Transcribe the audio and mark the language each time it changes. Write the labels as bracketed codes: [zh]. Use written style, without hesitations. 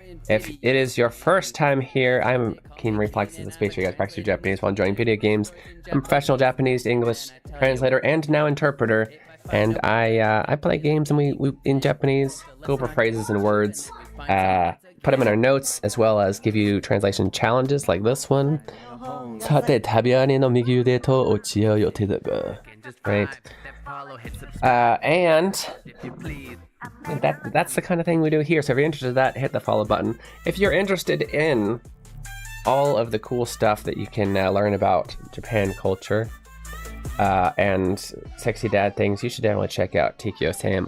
[en] If it is your first time here, I'm Keen Reflex, the space where you guys practice your Japanese while enjoying video games. I'm a professional Japanese to English translator and now interpreter, and I play games and we in Japanese, go over phrases and words, put them in our notes, as well as give you translation challenges like this one. [ja] さて、旅兄の右腕と落ち合う予定だが。 [en] Right. And that's the kind of thing we do here. So if you're interested in that, hit the follow button. If you're interested in all of the cool stuff that you can learn about Japan culture and sexy dad things, you should definitely check out TKO-Sam.